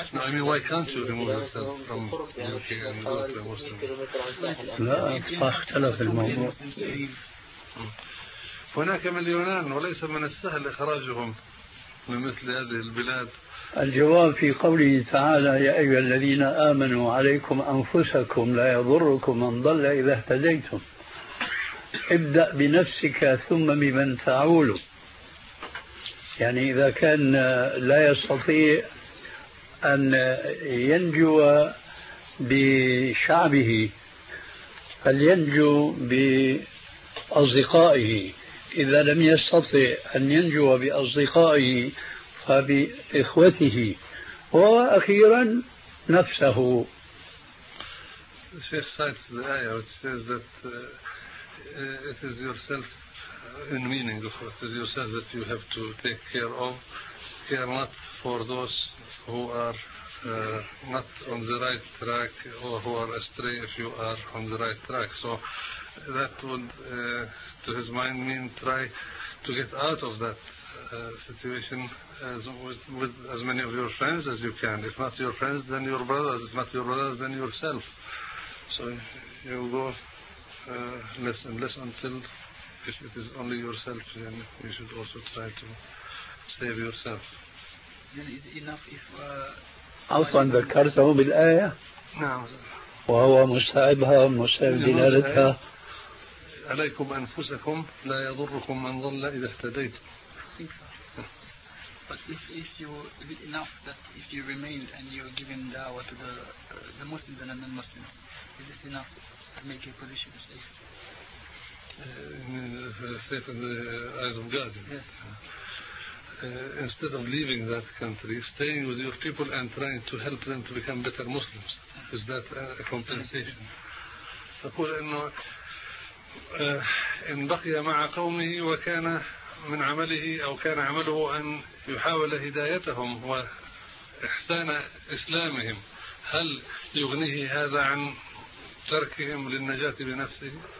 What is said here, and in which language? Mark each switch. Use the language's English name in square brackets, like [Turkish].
[English] No, I mean, why can't you remove yourself from UK and go to a Muslim? [Arabic] لا، اختلف الموضوع. هناك مليونان وليس من السهل إخراجهم من مثل هذه البلاد. الجواب في قوله تعالى: يا أيها الذين آمنوا عليكم أنفسكم لا يضركم من ضل إذا اهتديتم ابدأ بنفسك ثم بمن تعول. يعني إذا كان لا يستطيع أن ينجو بشعبه فلينجو بأصدقائه، إذا لم يستطع أن ينجو بأصدقائه فبإخوته، وأخيرا نفسه. [English] الشيخ cites the ayah which says that it is yourself, in meaning of it is yourself that you have to take care of, care not for those who are not on the right track or who are astray if you are on the right track. So that would to his mind mean try to get out of that situation as with as many of your friends as you can. If not your friends, then your brothers. If not your brothers, then yourself. So you go less and less until if it is only yourself, then you should also try to save yourself. Then is enough if [Arabic] عفوا ذكرته بالآية. نعم. وهو مستعبها ومستعب دلالتها. عليكم أنفسكم لا يضركم من ضل إذا اهتديت. [English] But if you is it enough that if you remained and you're given dawah to the Muslims and the non-Muslims, is this enough to make your position safe? Safe in the eyes of God. Instead of leaving that country, staying with your people and trying to help them to become better Muslims, is that a compensation? [Arabic] أقول إنه إن بقي مع قومه وكان من عمله أو كان عمله أن يحاول هدايتهم وإحسان إسلامهم، هل يغنيه هذا عن تركهم للنجاة بنفسه؟